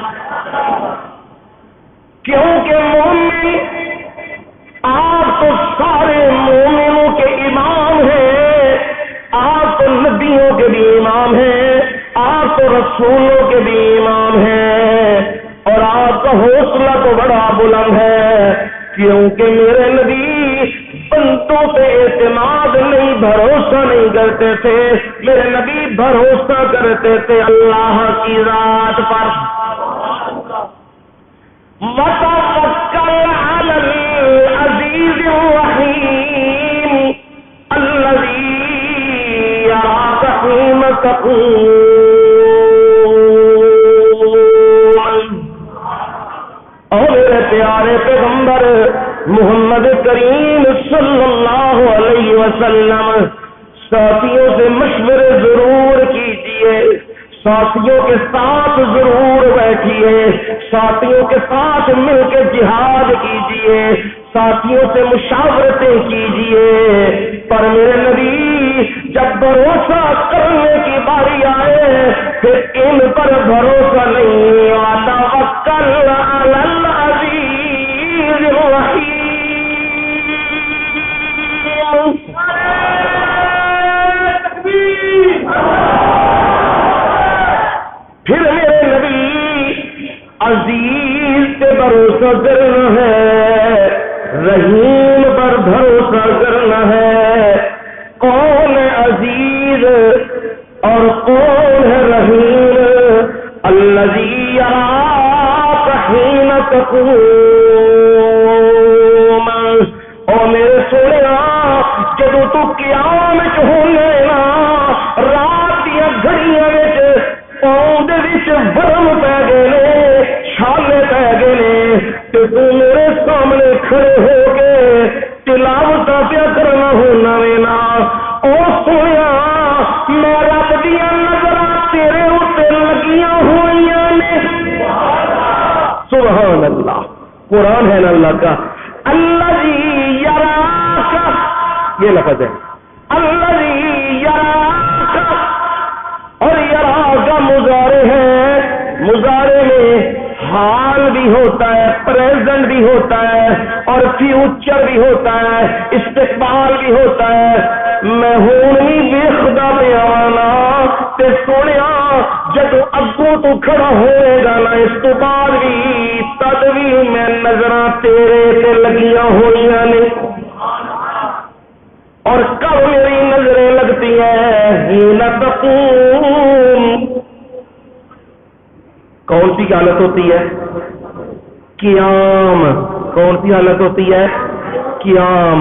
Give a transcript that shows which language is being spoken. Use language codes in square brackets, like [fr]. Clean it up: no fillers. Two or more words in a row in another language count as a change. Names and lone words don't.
[ur] کیونکہ مومن آپ تو سارے مومنوں کے امام ہیں، آپ تو نبیوں کے بھی امام ہیں، آپ تو رسولوں کے بھی امام ہیں، اور آپ کا حوصلہ تو بڑا بلند ہے، کیونکہ میرے نبی بندوں پہ اعتماد نہیں، بھروسہ نہیں کرتے تھے، میرے نبی بھروسہ کرتے تھے اللہ کی ذات پر۔ [ar] وَتَوَكَّلْ عَلَى الْعَزِيزِ الرَّحِيمِ الَّذِي يَرَاكَ حِينَ تَقُومُ۔ [ur] اور میرے پیارے پیغمبر محمد کریم صلی اللہ علیہ وسلم ساتھیوں سے مشورے ضرور کیجیے، ساتھیوں کے ساتھ ضرور بیٹھیے، ساتھیوں کے ساتھ مل کے جہاد کیجیے، ساتھیوں سے مشاورتیں کیجیے، پر میرے نبی جب بھروسہ کرنے کی باری آئے پھر ان پر بھروسہ نہیں آتا۔ [ar] وَتَوَكَّلْ عَلَى الْعَزِيزِ الرَّحِيمِ۔ [ur] پھر میرے نبی عزیز پہ بھروسہ کرنا ہے، رحیم پر بھروسہ کرنا ہے. کون ہے عزیز اور کون ہے رحیم؟ [ar] الذی یراک حین تقوم. [pa] او میرے سونیا جدو تو قیام وچ ہونے نا رات دیا گھڑیاں وچ پاؤں دے وچ ورم پی گئے نے چھالے پی گئے نے تے تو میرے سامنے کھڑے ہو کے تلاوت پیا کرنا ہونا وینا. او سونیا میں رب دیا نظراں تیرے اوتے لگیاں ہوئیاں نے. [ar] سبحان اللہ. [ur] قرآن ہے نا اللہ کا. [ar] الذی یراک [ur] یہ لفظ ہے [ar] الذی یراک [ur] اور یراک مضارع ہے. مضارع میں حال بھی ہوتا ہے پریزنٹ بھی ہوتا ہے اور فیوچر بھی ہوتا ہے استقبال بھی ہوتا ہے. [pa] میں ہوں نہیں ویکھدا پیا نا تے سونیا جدو اگوں تو کھڑا ہوئے گا نا اس تو بعد بھی تد بھی میں نظراں تیرے تے لگیاں ہوئیاں نے. [ur] اور کب میری نظریں لگتی ہیں [ar] حین تقوم. [ur] کون سی حالت ہوتی ہے؟ قیام. کون سی حالت ہوتی ہے؟ قیام.